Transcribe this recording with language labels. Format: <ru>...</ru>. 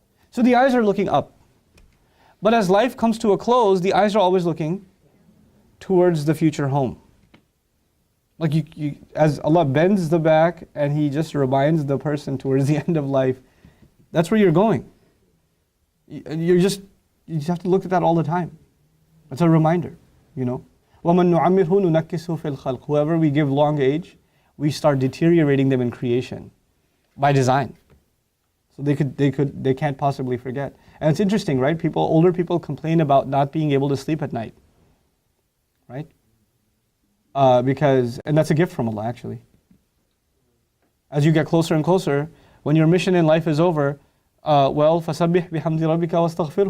<en>So the eyes are looking up. But as life comes to a close, the eyes are always looking towards the future home. Like as Allah bends the back and He just reminds the person towards the end of life, that's where you're going. You just have to look at that all the time. It's a reminder,</en> <ar>وَمَن نُعَمِّرْهُ نُنَكِّسُهُ فِي الْخَلْقِ.</ar> <en>Whoever we give long age, we start deteriorating them in creation by design. So they can't possibly forget. And it's interesting, right? Older people complain about not being able to sleep at night, right? And that's a gift from Allah, actually. As you get closer and closer, when your mission in life is over,</en> <ar>فَسَبِّحْ بِحَمْدِ رَبِّكَ وَاسْتَغْفِرْهُ.</ar>